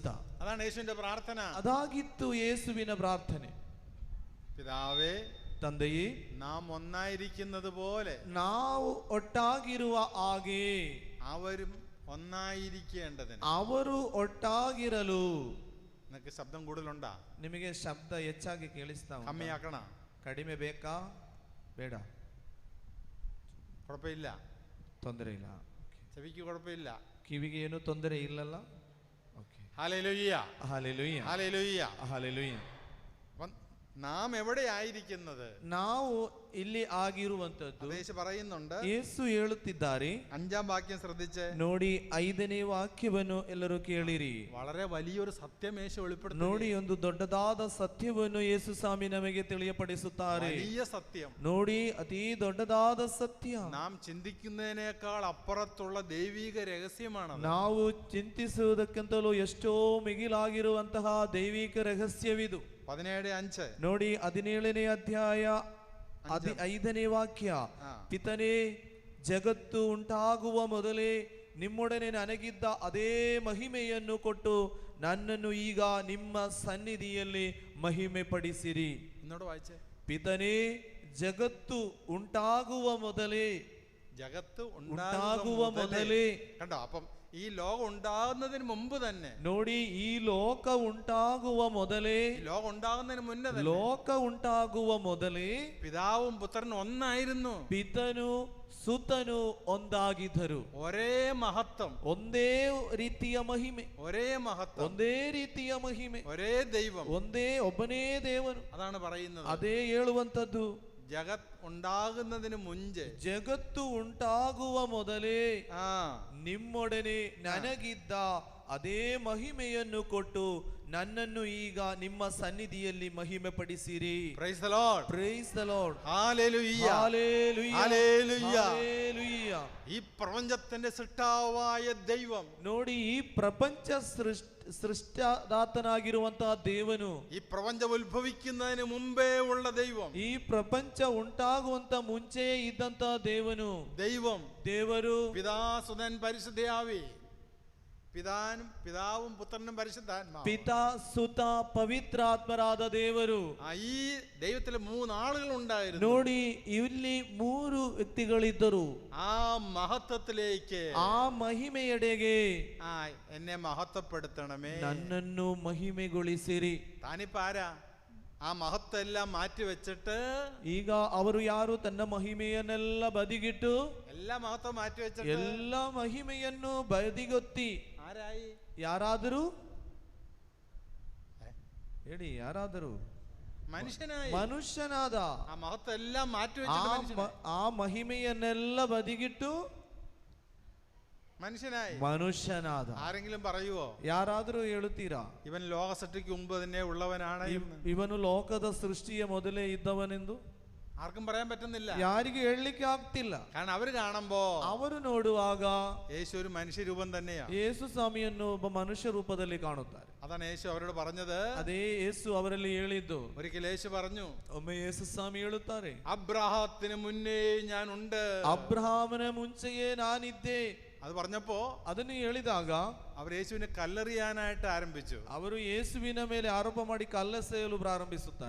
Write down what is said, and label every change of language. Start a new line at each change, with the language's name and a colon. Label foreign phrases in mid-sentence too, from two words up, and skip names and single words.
Malayalam: അതാണ് യേശുവിന്റെ പ്രാർത്ഥന.
Kannada: ಅದಾಗಿತ್ತು ಯೇಸುವಿನ ಪ್ರಾರ್ಥನೆ.
Malayalam: പിതാവേ,
Kannada: ತಂದೆಯೇ,
Malayalam: നാം ഒന്നായിരിക്കുന്നത് പോലെ
Kannada: ನಾವು ಒಟ್ಟಾಗಿರುವ ಹಾಗೆ
Malayalam: അവരും ഒന്നായിരിക്കേണ്ടതിന്.
Kannada: ಅವರು ಒಟ್ಟಾಗಿರಲು.
Malayalam: നിനക്ക് ശബ്ദം കൂടുതലുണ്ടാ?
Kannada: ನಿಮಗೆ ಶಬ್ದ ಹೆಚ್ಚಾಗಿ ಕೇಳಿಸ್ತಾ ಉಂಟಾ?
Malayalam: കമ്മിയാക്കണ?
Kannada: ಕಡಿಮೆ ಬೇಕಾ? ಬೇಡ,
Malayalam: കുഴപ്പമില്ല.
Kannada: ತೊಂದರೆ ಇಲ್ಲ.
Malayalam: ചെവിക്ക് കുഴപ്പമില്ല.
Kannada: ಕಿವಿಗೆ ಏನು ತೊಂದರೆ ಇಲ್ಲಲ್ಲ? ಓಕೆ.
Malayalam: ഹല്ലേലൂയ, ഹല്ലേലൂയ, ഹല്ലേലൂയ, ഹല്ലേലൂയ. നാം എവിടെ ആയിരിക്കുന്നത്?
Kannada: ನಾವು ಇಲ್ಲಿ ಆಗಿರುವಂತದ್ದು
Malayalam: യേശു പറയുന്നുണ്ട്.
Kannada: ಯೇಸು ಹೇಳುತ್ತಿದ್ದಾರೆ.
Malayalam: 5-ാം വാക്യം ശ്രദ്ധിച്ച്
Kannada: ನೋಡಿ, 5ನೇ ವಾಕ್ಯವನ್ನು ಎಲ್ಲರೂ ಕೇಳಿರಿ.
Malayalam: വളരെ വലിയൊരു സത്യം യേശു വെളിപ്പെടുത്തുന്നു.
Kannada: ನೋಡಿ, ಒಂದು ದೊಡ್ಡದಾದ ಸತ್ಯವನ್ನು ಯೇಸು ಸ್ವಾಮಿ ನಮಗೆ ತಿಳಿಯಪಡಿಸುತ್ತಾರೆ.
Malayalam: വലിയ സത്യം.
Kannada: ನೋಡಿ, ಅತಿ ದೊಡ್ಡದಾದ ಸತ್ಯ.
Malayalam: നാം ചിന്തിക്കുന്നതിനേക്കാൾ അപ്പുറത്തുള്ള ദൈവിക രഹസ്യമാണ്.
Kannada: ನಾವು ಚಿಂತಿಸುವುದಕ್ಕಿಂತಲೂ ಎಷ್ಟೋ ಮಿಗಿಲಾಗಿರುವಂತಹ ದೈವಿಕ ರಹಸ್ಯವಿದು. 17:5 ನೋಡಿ, 17ನೇ ಅಧ್ಯಾಯ 5ನೇ ವಾಕ್ಯ. ಪಿತನೇ, ಜಗತ್ತು ಉಂಟಾಗುವ ಮೊದಲೇ ನಿಮ್ಮೊಡನೆ ನನಗಿದ್ದ ಅದೇ ಮಹಿಮೆಯನ್ನು ಕೊಟ್ಟು ನನ್ನನ್ನು ಈಗ ನಿಮ್ಮ ಸನ್ನಿಧಿಯಲ್ಲಿ ಮಹಿಮೆ ಪಡಿಸಿರಿ.
Malayalam: എന്നോട് വായിച്ചേ.
Kannada: ಪಿತನೇ, ಜಗತ್ತು ಉಂಟಾಗುವ ಮೊದಲೇ,
Malayalam: ജഗത്ത്
Kannada: ഉണ്ടാകുವ ಮೊದಲೇ.
Malayalam: കണ്ടോ? അപ്പം ഈ ലോകം ഉണ്ടാകുന്നതിന് മുമ്പ് തന്നെ,
Kannada: ನೋಡಿ, ಈ ಲೋಕ ಉಂಟಾಗುವ ಮೊದಲೇ,
Malayalam: ലോകം ഉണ്ടാകുന്നതിന് മുന്നേ തന്നെ
Kannada: ಲೋಕ ಉಂಟಾಗುವ ಮೊದಲೇ
Malayalam: പിതാവും പുത്രനും ഒന്നായിരുന്നു.
Kannada: ಪಿತನು ಸುತನು ಒಂದಾಗಿದ್ದರು.
Malayalam: ഒരേ മഹത്വം,
Kannada: ಒಂದೇ ರೀತಿಯ ಮಹಿಮೆ,
Malayalam: ഒരേ മഹത്വം,
Kannada: ಒಂದೇ ರೀತಿಯ ಮಹಿಮೆ,
Malayalam: ഒരേ ദൈവം,
Kannada: ಒಬ್ಬನೇ ದೇವರು.
Malayalam: അതാണ് പറയുന്നത്.
Kannada: ಅದೇ ಹೇಳುವಂತದ್ದು.
Malayalam: ജഗത് ഉണ്ടാകുന്നതിന് മുഞ്ച്,
Kannada: ಜಗತ್ತು ಉಂಟಾಗುವ ಮೊದಲೇ
Malayalam: ആ
Kannada: ನಿಮ್ಮೊಡನೆ ನನಗಿದ್ದ ಅದೇ ಮಹಿಮೆಯನ್ನು ಕೊಟ್ಟು ನನ್ನನ್ನು ಈಗ ನಿಮ್ಮ ಸನ್ನಿಧಿಯಲ್ಲಿ ಮಹಿಮೆ ಪಡಿಸಿರಿ.
English: praise the Lord, praise the Lord.
Malayalam: ഹല്ലേലൂയ, ഹല്ലേലൂയ, ഹല്ലേലൂയ. ഹല്ലേലൂയ. ഈ പ്രപഞ്ചത്തിന്റെ സൃഷ്ടാവായ ദൈവം,
Kannada: ನೋಡಿ, ಈ ಪ್ರಪಂಚ ಸೃಷ್ಟಿದಾತನಾಗಿರುವಂತಹ ದೇವನು,
Malayalam: ഈ പ്രപഞ്ചം ഉത്ഭവിക്കുന്നതിന് മുമ്പേ ഉള്ള ദൈവം,
Kannada: ಈ ಪ್ರಪಂಚ ಉಂಟಾಗುವಂತ ಮುಂಚೆಯೇ ಇದ್ದಂತಹ ದೇವನು,
Malayalam: ദൈവം,
Kannada: ದೇವರು,
Malayalam: പിതാസുതൻ പരിശുദ്ധയാവി, പിതാവും പുത്രനും പരിശുദ്ധാത്മാവും,
Kannada: ಪಿತಾ ಸುತ ಪವಿತ್ರಾತ್ಮರಾದ ದೇವರು.
Malayalam: ഈ ദൈവത്തിലെ മൂന്നാളുകൾ ഉണ്ടായിരുന്നു.
Kannada: ನೋಡಿ, ಇಲ್ಲಿ 3 ವ್ಯಕ್ತಿಗಳಿದ್ದರು.
Malayalam: ആ മഹത്വത്തിലേക്ക്,
Kannada: ಆ ಮಹಿಮೆಯೆಡೆಗೆ
Malayalam: ആ എന്നെ മഹത്വപ്പെടുത്തണമേ,
Kannada: ನನ್ನನ್ನು ಮಹಿಮೆಗೊಳಿಸಿರಿ.
Malayalam: താനിപ്പാരാ? ആ മഹത്വം എല്ലാം മാറ്റി വെച്ചിട്ട്,
Kannada: ಈಗ ಅವರು ಯಾರು? ತನ್ನ ಮಹಿಮೆಯನ್ನೆಲ್ಲ ಬದಿಗಿಟ್ಟು,
Malayalam: എല്ലാ മഹത്വം മാറ്റി വെച്ചിട്ട്
Kannada: ಎಲ್ಲ ಮಹಿಮೆಯನ್ನು ಬದಿಗೊತ್ತಿ
Malayalam: ആരായി?
Kannada: ಯಾರಾದರೂ ಹೇಳಿ, ಯಾರಾದರೂ
Malayalam: മനുഷ്യനായി,
Kannada: ಮನುಷ್ಯನಾದ.
Malayalam: ആ മഹത്വം എല്ലാം മാറ്റി വെച്ചിട്ട് മനുഷ്യനായി.
Kannada: ಆ ಮಹಿಮೆಯನ್ನೆಲ್ಲ ಬದಿಗಿಟ್ಟು
Malayalam: മനുഷ്യനായി.
Kannada: ಮನುಷ್ಯನಾದ.
Malayalam: ആരെങ്കിലും പറയുവോ?
Kannada: ಯಾರಾದರೂ ಹೇಳುತ್ತೀರಾ?
Malayalam: ഇവൻ ലോക സൃഷ്ടിക്ക് മുമ്പ് തന്നെ ഉള്ളവനാണ് എന്ന്?
Kannada: ಇವನು ಲೋಕದ ಸೃಷ್ಟಿಯ ಮೊದಲೇ ಇದ್ದವನೆಂದು
Malayalam: ആർക്കും പറയാൻ പറ്റുന്നില്ല.
Kannada: ಯಾರಿಗೂ ಹೇಳಲಿಕ್ಕೆ ಆಗ್ತಿಲ್ಲ.
Malayalam: കാരണം അവര് കാണുമ്പോ,
Kannada: ಅವರು ನೋಡುವಾಗ
Malayalam: യേശു ഒരു മനുഷ്യരൂപം തന്നെയാണ്.
Kannada: ಯೇಸು ಸ್ವಾಮಿಯನ್ನು ಒಬ್ಬ ಮನುಷ್ಯ ರೂಪದಲ್ಲಿ ಕಾಣುತ್ತಾರೆ.
Malayalam: അതാണ് യേശു അവരോട് പറഞ്ഞത്.
Kannada: ಅದೇ ಯೇಸು ಅವರಲ್ಲಿ ಹೇಳಿದ್ದು.
Malayalam: ഒരിക്കൽ യേശു പറഞ്ഞു,
Kannada: ಒಮ್ಮೆ ಯೇಸು ಸ್ವಾಮಿ ಹೇಳುತ್ತಾರೆ,
Malayalam: അബ്രാഹത്തിന് മുന്നേ ഞാൻ ഉണ്ട്.
Kannada: ಅಬ್ರಹಾಮನ ಮುಂಚೆಯೇ ನಾನಿದ್ದೆ.
Malayalam: അത് പറഞ്ഞപ്പോ
Kannada: ಅದನ್ನು ಹೇಳಿದಾಗ
Malayalam: അവർ യേശുവിനെ കല്ലെറിയാനായിട്ട് ആരംഭിച്ചു.
Kannada: ಅವರು ಯೇಸುವಿನ ಮೇಲೆ ಆರೋಪ ಮಾಡಿ ಕಲ್ಲೆಸೆಯಲು ಪ್ರಾರಂಭಿಸುತ್ತಾರೆ.